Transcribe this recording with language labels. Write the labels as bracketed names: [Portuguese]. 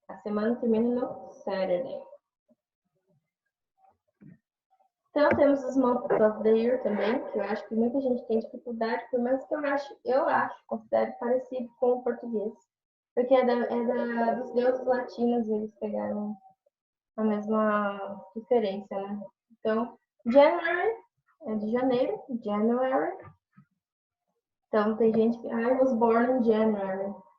[Portuguese] A semana termina no Saturday. Então, temos os months of the year também, que eu acho que muita gente tem dificuldade, por mais que considero parecido com o português. Porque dos deuses latinos, eles pegaram a mesma referência, né? Então, January é de janeiro, January. Então, tem gente que, [English] I was born in January.